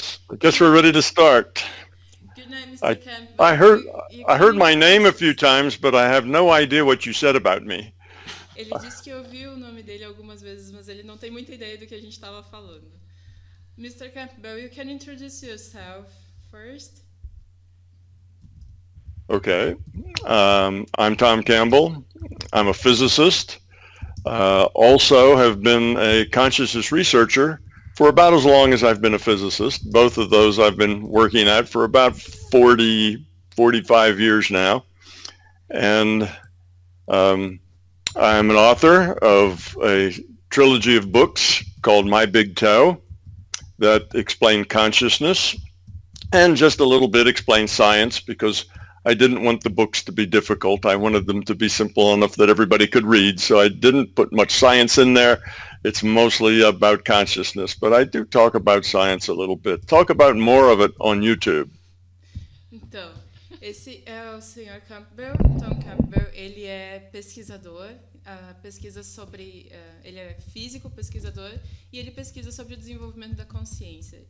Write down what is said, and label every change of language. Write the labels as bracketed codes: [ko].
[en] I guess we're ready to start. Good night, Mr. Campbell. I heard my name a few times, but I have no idea what you said about me. [pt] Ele disse que ouviu o nome dele algumas vezes, mas ele não tem muita ideia do que a gente estava falando. [en] Mr. Campbell, you can introduce yourself first. Okay. I'm Tom Campbell. I'm a physicist. Also have been a consciousness researcher for about as long as I've been a physicist. Both of those I've been working at for about 45 years now. And I'm an author of a trilogy of books called My Big Toe that explain consciousness and just a little bit explain science, because I didn't want the books to be difficult. I wanted them to be simple enough that everybody could read. So I didn't put much science in there. It's mostly about consciousness, but I do talk about science a little bit. Talk about more of it on YouTube. [pt] Então, esse é o Sr. Campbell, Tom Campbell. Ele é pesquisador, pesquisa sobre... ele é físico, pesquisador, e ele pesquisa sobre o desenvolvimento da consciência.